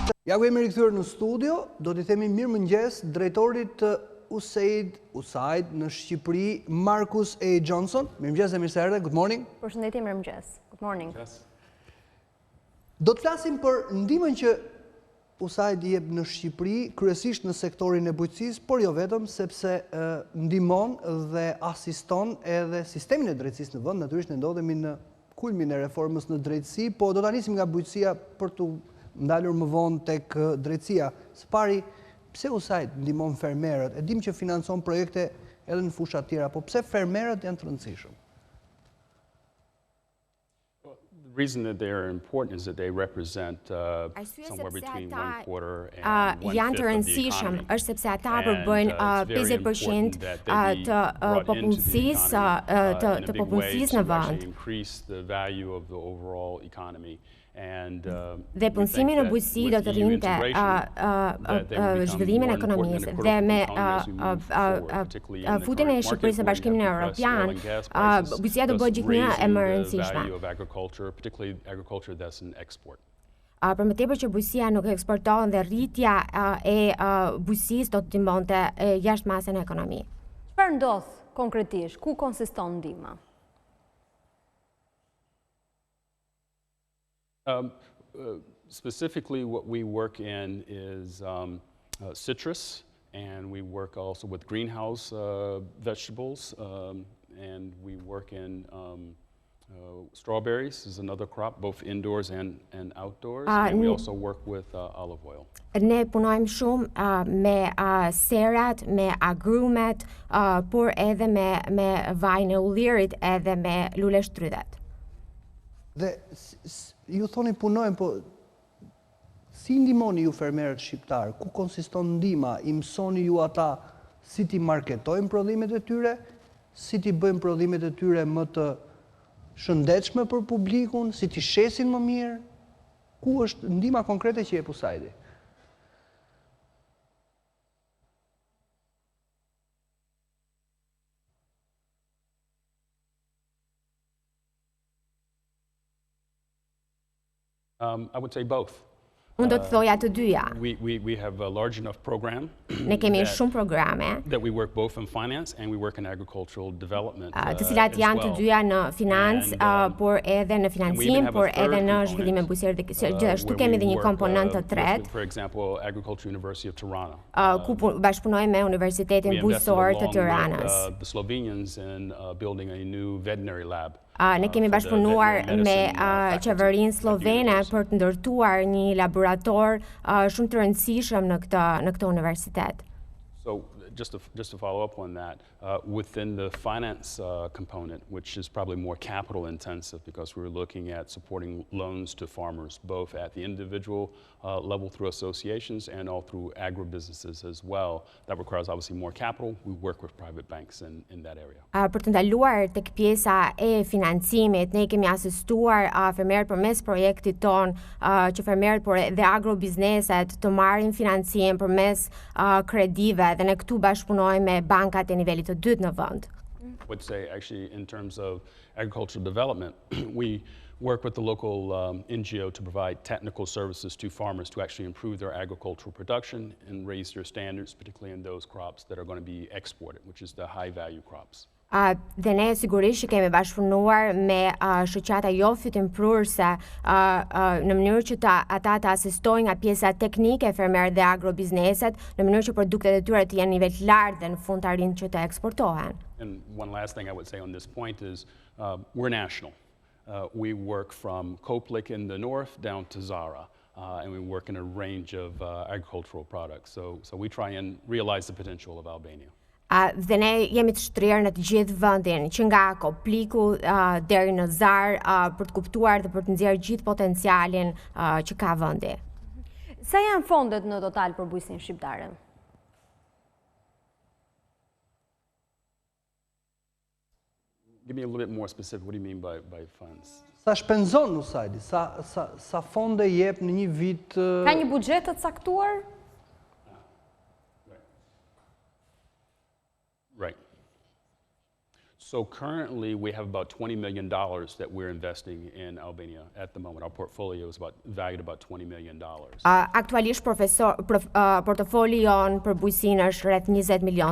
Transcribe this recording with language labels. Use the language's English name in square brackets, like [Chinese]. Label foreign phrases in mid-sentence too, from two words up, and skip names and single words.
[Albanian] Ja ku jemi rikthyer në studio, do t'i themi mirëmëngjes drejtorit të Usaid në Shqipëri, Marcus A. Johnson. Mirëmëngjes e mirë se erdhe. [English] Good morning. [Albanian] Përshëndetje, mirëmëngjes. [English] Good morning. [Albanian] Do të flasim për ndihmën që Usaid jep në Shqipëri, kryesisht në sektorin e bujqësisë, por jo vetëm, sepse ndihmon dhe asiston edhe sistemin e drejtësisë në vend. Natyrisht ne ndodhemi në kulmin e reformës në drejtësi, po do ta nisim nga bujqësia për të ndalur më vonë tek drejtësia. Së pari, pse Usaid ndihmon fermerët? E dim që financon projekte edhe në fusha tjera, po pse fermerët janë të rëndësishëm? [English] The reason that they are important is that they represent somewhere between 1/4 and 1/5 [Albanian] janë të rëndësishëm, është sepse ata përbëjnë 50% të popullsisë në vend. Dhe punësimi në bujqësi do të rrinte zhvillimin e ekonomisë dhe me futjen e Shqipërisë në Bashkimin Evropian, bujqësia do bëhet gjithnjë e më rëndësishme. Për më tepër që bujqësia nuk eksportohen dhe rritja e bujqësisë do të ndihmonte jashtëmasën e ekonomisë. Çfarë ndodh konkretisht? Ku konsiston ndihma? [English] Specifically, what we work in is citrus, and we work also with greenhouse vegetables, and we work in strawberries is another crop, both indoors and outdoors, and we also work with olive oil. [Albanian] Ne punojmë shumë me serat, me agrumet, por edhe me vajin e ullirit edhe me lule shtrydhet. Dhe ju thoni punojmë, po si ndihmoni ju fermerët shqiptar? Ku konsiston ndihma? I mësoni ju ata si ti marketojnë prodhimet e tyre, si ti bëjnë prodhimet e tyre më të shëndetshme për publikun, si ti shesin më mirë? Ku është ndihma konkrete që jep Usaidi? [English] I would say both. [Albanian] Unë do të thoja të dyja. [English] We have a large enough program. [Albanian] Ne kemi shumë programe. [English] That we work both in finance and we work in agricultural development. [Albanian] Të cilat janë të dyja në financë, por edhe në financim, por edhe në zhvillimin bujqësor. Gjithashtu kemi edhe një komponent të tretë. [English] For example, Agriculture University of Tirana. [Albanian] Ku bashkëpunojmë me Universitetin Bujqësor të Tiranës. [English] The Slovenians in building a new veterinary lab. [Albanian] Ne kemi bashkëpunuar me qeverinë slovene për të ndërtuar një laborator shumë të rëndësishëm në këtë universitet. [English] So just to follow up on that, within the finance component, which is probably more capital intensive because we're looking at supporting loans to farmers, both at the individual level through associations and all through agribusinesses as well. That requires obviously more capital. We work with private banks in that area. [Albanian] Për të ndaluar tek pjesa e financimit, ne kemi asistuar fermerët përmes projektit ton, që fermerët por dhe agrobizneset të marrin financim përmes kredive, dhe ne këtu bashkëpunojmë me bankat e nivelit të dytë në vend. [English] I would say actually in terms of agricultural development, we work with the local NGO to provide technical services to farmers to actually improve their agricultural production and raise their standards, particularly in those crops that are going to be exported, which is the high value crops. [Albanian] Dhe ne sigurisht kemi bashkëpunuar me shoqata jo fytyrprurëse në mënyrë që ata të asistojnë nga pjesa teknike e fermerët dhe agrobizneset, në mënyrë që produktet e tyre të jenë nivel të lartë dhe në fund të arrijnë që të eksportohen. [English] And one last thing I would say on this point is we're national. We work from Koplik in the north down to Zara. And we work in a range of agricultural products. So we try and realize the potential of Albania. [Albanian] Dhe ne jemi të shtrirë në të gjithë vendin, që nga Kopliku deri në Zar, për të kuptuar dhe për të nxjerrë gjithë potencialin që ka vendi. Sa janë fondet në total për bujqësinë shqiptare? [English] Give me a little bit more specific. What do you mean by funds? [Albanian] Sa shpenzon Usaidi? Sa fonde jep në një vit? Ka një buxhet të caktuar? [English] Right. So currently we have about $20 million that we're investing in Albania at the moment. Our portfolio is valued about $20 million. [Albanian] Aktualisht portofoli jon për bujqësinë është rreth $20 million.